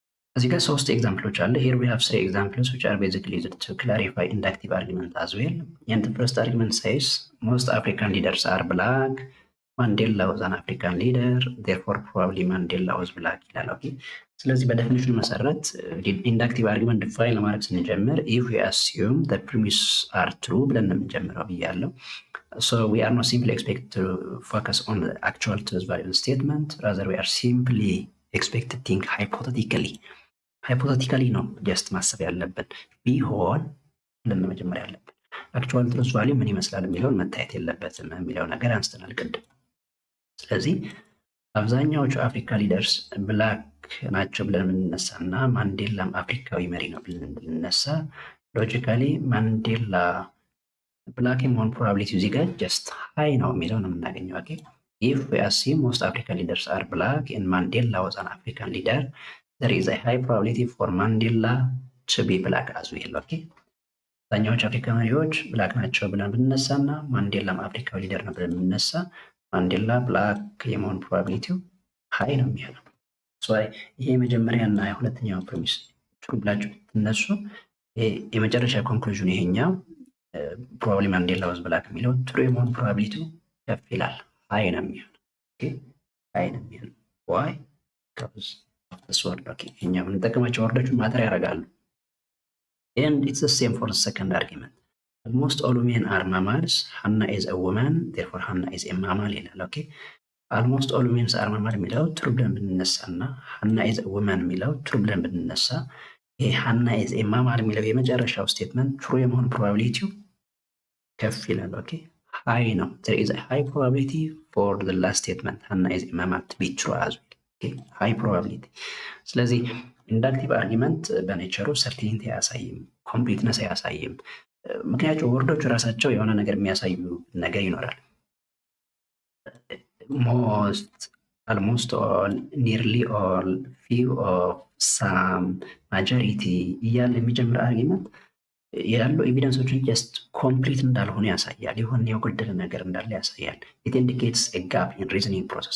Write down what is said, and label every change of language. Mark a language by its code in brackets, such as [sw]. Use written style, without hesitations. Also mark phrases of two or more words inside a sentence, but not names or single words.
[am] እዚህ ጋር 3 ኤግዛምፕሎች አለ። [en] here we have 3 examples which are basically used to clarify inductive argument as well. And the first argument says most African leaders are black. Mandela was an African leader, therefore probably Mandela was black [am] ይላል። ኦኬ ስለዚህ በዴፊኒሽኑ መሰረት ኢንዳክቲቭ አርጊመንት ዲፋይን ለማድረግ ስንጀምር [en] if we assume the premise are true [am] ብለን ነው የምንጀምረው ብያለሁ። [en] So we are not simply expected to focus on the actual truth value statement, rather we are simply expected to think hypothetically. [am] ሃይፖቴቲካሊ ነው ጀስት ማሰብ ያለብን ቢሆን ብለን መጀመሪያ ያለብን [en] actual truth value [am] ምን ይመስላል የሚለውን መታየት የለበትም የሚለው ነገር አንስተናል ቅድም። ስለዚህ አብዛኛዎቹ አፍሪካ ሊደርስ ብላክ ናቸው ብለን ብንነሳ እና ማንዴላም አፍሪካዊ መሪ ነው ብለን ብንነሳ ሎጂካሊ ማንዴላ ብላክ የመሆን ፕሮባቢሊቲ እዚህ ጋር ጀስት ሃይ ነው የሚለው ነው የምናገኘው። [en] ኦኬ if we assume most African leaders are black and Mandela was an African leader, there is a high probability for Mandela to be black as well. [am] ኦኬ አብዛኛዎቹ አፍሪካ መሪዎች ብላክ ናቸው ብለን ብንነሳ እና ማንዴላም አፍሪካዊ ሊደር ነው ብለን ብንነሳ ማንዴላ ብላክ የመሆን ፕሮባቢሊቲው ሃይ ነው የሚሆነው። ይሄ የመጀመሪያ እና የሁለተኛው ፕሪሚስ ትሩ ብላችሁ ብትነሱ የመጨረሻ ኮንክሉዥን ይሄኛው [en] probably Mandela was black [am] የሚለው ትሩ የመሆን ፕሮባቢሊቲው ከፍ ይላል፣ ሃይ ነው የሚሆነው። [en] okay high [am] ነው የሚሆነው። [en] why because of this word. ኦኬ [am] እኛ የምንጠቀማቸው ወርዶች ማተር ያደርጋሉ። [en] and it's the same for the second argument. almost all women are mammals. Hannah is a woman, therefore Hannah is a mammal ይላል። ኦኬ almost all women are mammal [am] የሚለው ትሩ ብለን ብንነሳ እና [en] Hannah is a woman [am] የሚለው ትሩ ብለን ብንነሳ ይሄ [en] Hannah is a mammal [am] የሚለው የመጨረሻው [en] statement true [am] የመሆን ፕሮባቢሊቲው ከፍ ይላል። [en] okay high ነው። there is a high probability for the last statement Hannah is a mammal to be true as well. okay high probability። [am] ስለዚህ [en] inductive argument [am] በኔቸሩ ሰርቲኒቲ አያሳይም፣ ኮምፕሊትነስ አያሳይም። ምክንያቱም ወርዶቹ ራሳቸው የሆነ ነገር የሚያሳዩ ነገር ይኖራል። [en] most, almost all, nearly all, few of, some, majority [am] እያለ የሚጀምር አርጊመንት ያሉ ኤቪደንሶችን [en] just complete [am] እንዳልሆነ ያሳያል። የሆነ የጎደለ ነገር እንዳለ ያሳያል። [en] it indicates a gap in reasoning process.